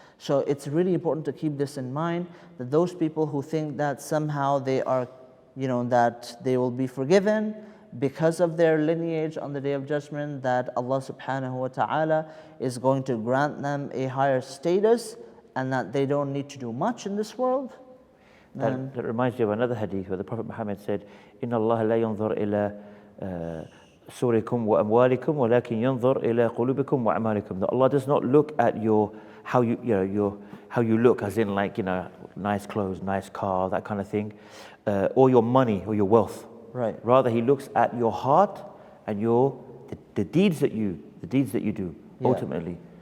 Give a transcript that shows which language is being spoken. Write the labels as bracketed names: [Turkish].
[English] So it's really important to keep this in mind, that those people who think that somehow they are, that they will be forgiven because of their lineage on the Day of Judgment, that Allah subhanahu wa ta'ala is going to grant them a higher status and that they don't need to do much in this world. That reminds me of another hadith where the Prophet Muhammad said, [Arabic] إِنَّ اللَّهَ لَا يَنْظُرْ إِلَى صُورِكُمْ وَأَمْوَالِكُمْ وَلَكِنْ يَنْظُرْ إِلَى قُلُوبِكُمْ وَأَعْمَالِكُم. [English] That Allah does not look at how you look, as in nice clothes, nice car, that kind of thing, or your money or your wealth. Right. Rather, He looks at your heart and the deeds that you do ultimately.